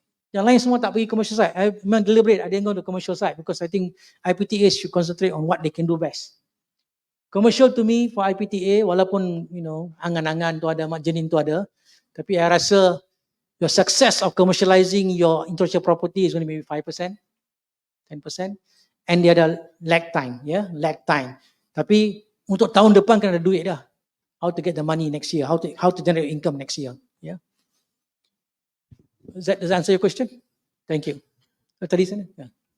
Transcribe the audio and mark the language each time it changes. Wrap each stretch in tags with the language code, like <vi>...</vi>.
<ms>Yang lain semua tak pergi</ms> <en>commercial side. I memang deliberate, I didn't go to commercial side because I think IPTA should concentrate on what they can do best. Commercial to me for IPTA,</en> <ms>walaupun angan-angan tu ada, mak jenin tu ada, tapi I rasa</ms> <en>your success of commercializing your intellectual property is going to be maybe 5%, 10%, and</en> <ms>dia ada</ms> <en>lag time, lag time.</en> <ms>Tapi untuk tahun depan kena ada duit dah.</ms> <en>How to get the money next year? How to generate income next year? Yeah. Does that answer your question? Thank you.</en> <ms>Tadi sana.</ms> <en>Yeah.</en>